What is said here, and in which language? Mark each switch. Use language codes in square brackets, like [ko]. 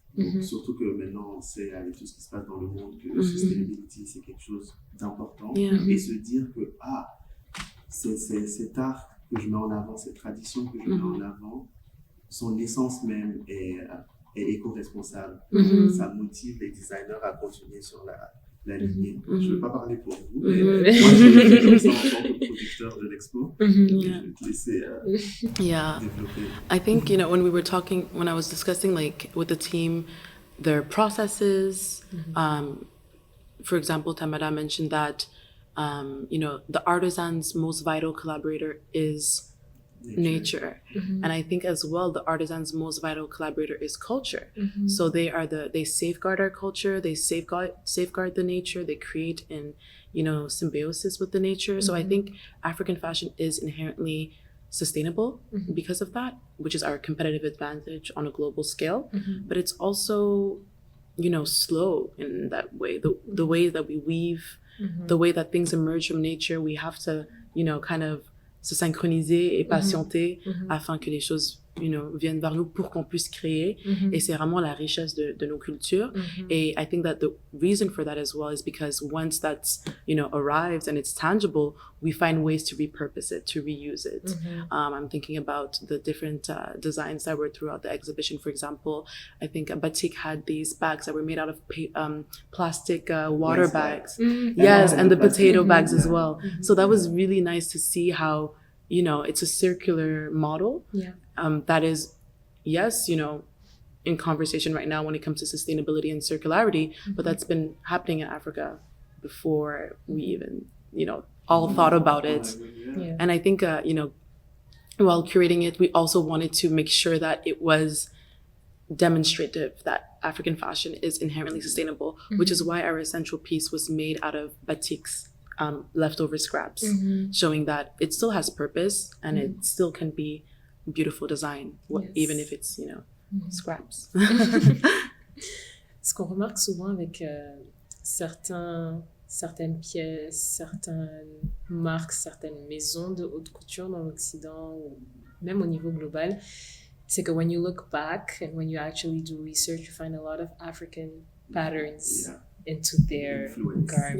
[fr] Donc, surtout que maintenant on sait avec tout ce qui se passe dans le monde que la sustainability c'est quelque chose d'important et se dire que cet art que je mets en avant, cette tradition que je mets en avant, son essence même est éco-responsable. Ça motive les designers à continuer sur la lignée. Je ne veux pas parler pour vous, mais moi je le fais comme ça en tant que producteur de l'expo. Je vais te laisser développer. [en] I think, when I was discussing with the team, their processes, for example, Tamara mentioned that, the artisan's most vital collaborator is nature. And I think as well the artisan's most vital collaborator is culture. So they safeguard our culture, they safeguard the nature, they create in symbiosis with the nature. So I think African fashion is inherently sustainable because of that, which is our competitive advantage on a global scale. But it's also slow in that way, the way that we weave, the way that things emerge from nature. We have to kind of [fr] se synchroniser et patienter afin que les choses viennent vers nous pour qu'on puisse créer. Et c'est vraiment la richesse de nos cultures. [en] Et I think that the reason for that as well is because once that's arrives and it's tangible, we find ways to repurpose it, to reuse it. I'm thinking about the different designs that were throughout the exhibition. For example, I think Batik had these bags that were made out of plastic water bags. Yes, and the potato bags as well. So that was really nice to see how it's a circular model. That is, yes, in conversation right now when it comes to sustainability and circularity, but that's been happening in Africa before we even, all thought about it. Yeah. And I think, while curating it, we also wanted to make sure that it was demonstrative that African fashion is inherently sustainable, which is why our central piece was made out of batiks, leftover scraps, showing that it still has purpose and it still can be beautiful design, even if it's, scraps. [fr] Ce qu'on remarque souvent avec certaines pièces, certaines marques, certaines maisons de haute couture dans l'Occident, ou même au niveau global, c'est que [en] when you look back and when you actually do research, you find a lot of African patterns into their garments.